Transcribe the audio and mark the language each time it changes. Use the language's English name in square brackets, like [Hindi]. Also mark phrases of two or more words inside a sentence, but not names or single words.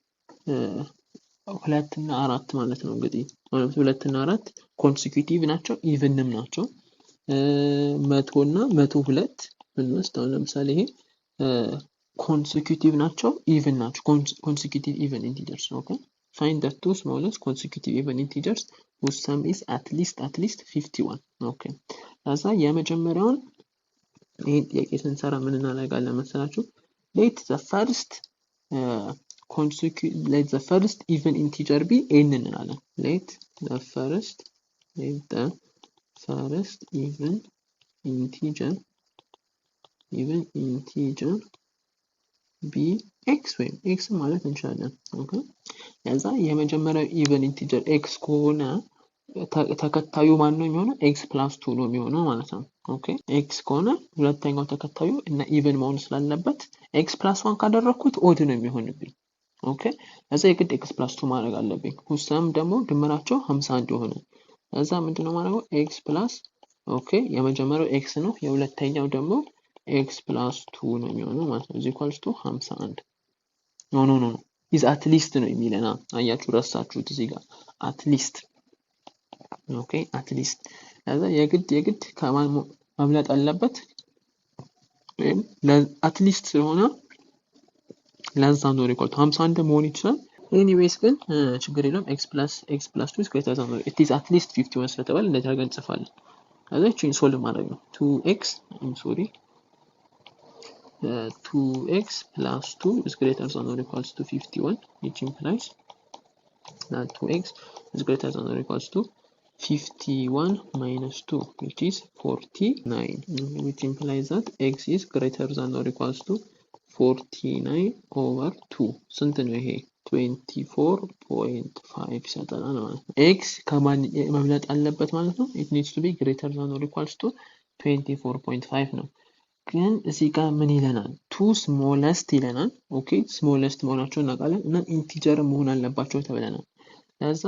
[Amharic] 2 እና 4 ማለት ነው። እንግዲህ 2 እና 4 ኮንሲኪዩቲቭ ናቸው፣ ኢቭንም ናቸው። 100 እና 102 ብንወስድ አሁን ለምሳሌ ይሄ consecutive ናቸው even ናቸው [English] consecutive even integers okay find the two smallest consecutive even integers whose sum is at least 51 okay [Amharic] ለዛ የመጀመሪያውን ይሄን ጥያቄ ስንሰራ ምን እናደርጋለን መሰላችሁ [English] let the first even integer be n [Amharic] እንላለን [English] let the first even integer b x [Amharic] ወይም x ማለት እንችላለን ኦኬ ለዛ የመጀመሪያው [English] even integer [Amharic] x ከሆነ ተከታዩ ማን ነው የሚሆነው x + 2 ነው የሚሆነው ማለት ነው ኦኬ x ከሆነ ሁለተኛው ተከታዩ እና ኢቨን መሆን ስላለበት x + 1 ካደረኩት ኦድ ነው የሚሆንብኝ ኦኬ ለዛ የግድ x + 2 ማድረግ አለብኝ ሁሳም ደግሞ ድምራቸው 51 ይሆነ ለዛ ምንድነው ማድረገው x ኦኬ የመጀመሪያው x ነው የሁለተኛው ደግሞ x + 2 ነው የሚሆነው ማለት ነው [English] equals to 51 [Amharic] ኖ [English] is at least [Amharic] ነው የሚለና አያችሁ ረሳችሁት እዚህ ጋር [English] at least [Amharic] ኦኬ [English] at least [Amharic] ለዛ የግድ ከማን መብለጥ አለበት ወይም [English] at least [Amharic] ስለሆነ ለዛ ነው [English] equal to 51 [Amharic] መሆን ይችላል ኤኒዌይስ ግን ችግር የለውም [English] x + 2 is greater than it is at least 51 [Amharic] ስለተባለ እንደዚህ አድርገን እንጽፋለን ከዛ እቺን ሶልቭ ማድረግ ነው 2x [English] 2x + 2 is greater than or equals to 51 which implies that 2x is greater than or equals to 51 minus 2 which is 49 which implies that x is greater than or equals to 49/2 [Amharic] ስንት ነው ይሄ 24.5 ይሰጣል ማለት ነው [English] x [Amharic] ከማን መብለጥ አለበት ማለት ነው [English] it needs to be greater than or equals to 24.5 [Amharic] ነው ግን እዚህ ጋር ምን ይለናል 2 smallest ይለናል ኦኬ smallest መሆናቸውን እናውቃለን እና ኢንቲጀር መሆን አለባቸው ተብለናል ለዛ